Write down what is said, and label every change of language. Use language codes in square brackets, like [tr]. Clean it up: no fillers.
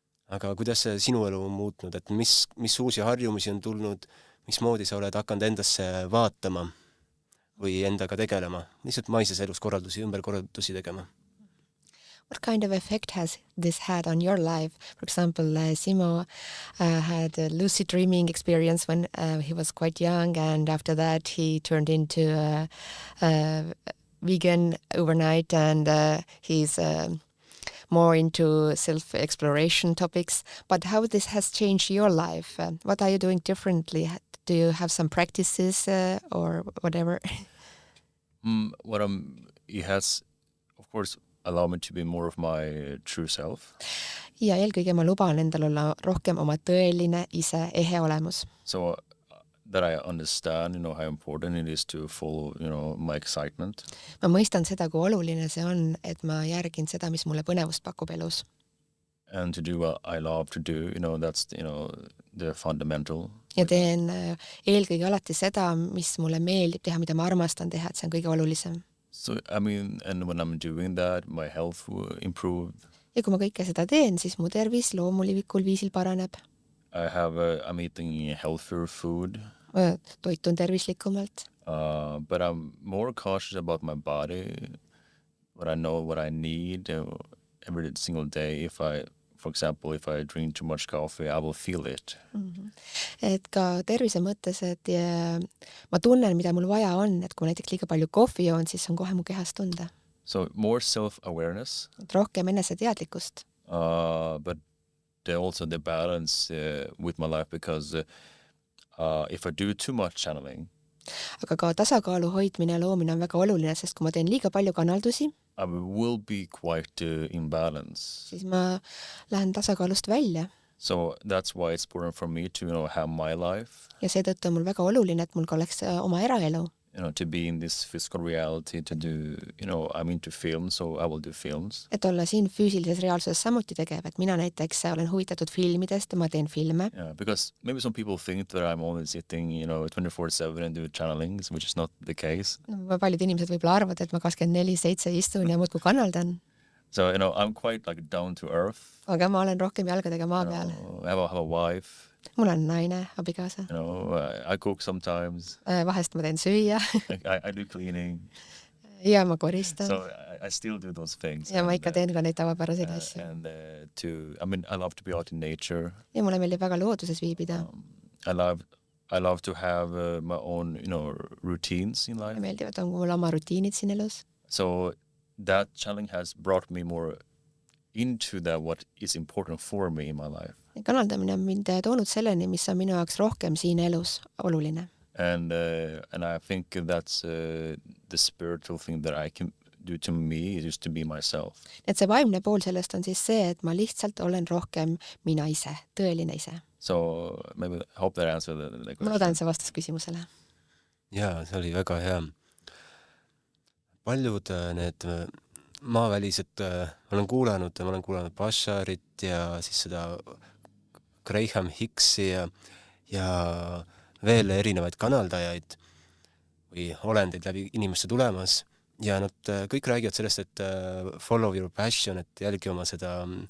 [et] Aga kuidas see sinu elu on muutnud, et mis uusi harjumusi on tulnud, mismoodi sa oled hakanud endasse vaatama või endaga tegelema, lihtsalt maises elus ümberkorraldusi tegema? [en] What kind of effect has this had on your life? For example, Simo had a lucid dreaming experience when he was quite young, and after that he turned into a vegan overnight, and he's more into self-exploration topics. But how this has changed your life? What are you doing differently? Do you have some practices or whatever? It has, of course, allowed me to be more of my true self. [et] Ja eelkõige ma luban endal olla rohkem oma tõeline ise, ehe olemus. [en] So that I understand, how important it is to follow, my excitement. [et] Ma mõistan seda, kui oluline see on, et ma järgin seda, mis mulle põnevust pakub elus. [en] And to do what I love to do, that's, the fundamental. [et] Ja teen eelkõige alati seda, mis mulle meeldib teha, mida ma armastan teha, et see on kõige olulisem. [en] So, and when I'm doing that, my health will improve. [et] Ja kui ma kõike seda teen, siis mu tervis loomulikul viisil paraneb. [en] I'm eating healthier food. [et] Toitun tervislikumalt. [en] But I'm more cautious about my body, what I know, what I need every single day. For example, if I drink too much coffee, I will feel it. [et] Et ka tervise mõttes, et ma tunnen, mida mul vaja on, et kui ma näiteks liiga palju kohvi joon, siis on kohe mu kehas tunda. [en] So more self-awareness. [et] Et rohkem eneseteadlikkust. [en] But also the balance with my life, because if I do too much channeling, [et] aga ka tasakaalu hoidmine ja loomine on väga oluline, sest kui ma teen liiga palju kanaldusi, [en] I will be quite imbalance. [et] Siis ma lähen tasakaalust välja. [en] So that's why it's important for me to have my life. [et] Ja seetõttu on mul väga oluline, et mul ka oleks oma eraelu. [en] To be in this physical reality, to do, I'm into films, so I will do films. [et] Et olla siin füüsilises reaalsuses samuti tegev, et mina näiteks olen huvitatud filmidest ja ma teen filme. [en] Yeah, because maybe some people think that I'm only sitting, 24/7 and do channelings, which is not the case. [et] Paljud inimesed võib-olla arvavad, et ma 24/7 istun ja muudkui kanaldan. [en] So, I'm quite like down to earth. [et] Aga ma olen rohkem jalgadega maa peal. [en] I have a wife. [et] Mul on naine, abikaasa. [en] I cook sometimes. [et] Vahest ma teen süüa. [en] I do cleaning. [et] Ja ma koristan. [en] So I still do those things. [et] Ja ma ikka teen ka neid tavapäraseid asju. [en] And I love to be out in nature. [et] Ja mulle meeldib väga looduses viibida. [en] I love to have my own, routines in life. [et] Ja meeldivad on mul oma rutiinid siin elus. [en] So that challenge has brought me more into that what is important for me in my life. [et] Kanaldamine on mind toonud selleni, mis on minu jaoks rohkem siin elus oluline. [en] And I think that's the spiritual thing that I can do to me is just to be myself. [et] Et see vaimne pool sellest on siis see, et ma lihtsalt olen rohkem mina ise, tõeline ise. [en] So maybe I hope that answered the question. [et] Ma loodan, see vastas küsimusele. jaa, see oli väga hea. Paljud need maavälised, ma olen kuulanud Basharit ja siis seda Graham Hicksi ja veel erinevaid kanaldajaid või olendeid läbi inimeste tulemas ja nad kõik räägivad sellest, et [en] follow your passion, [et] et jälgi oma seda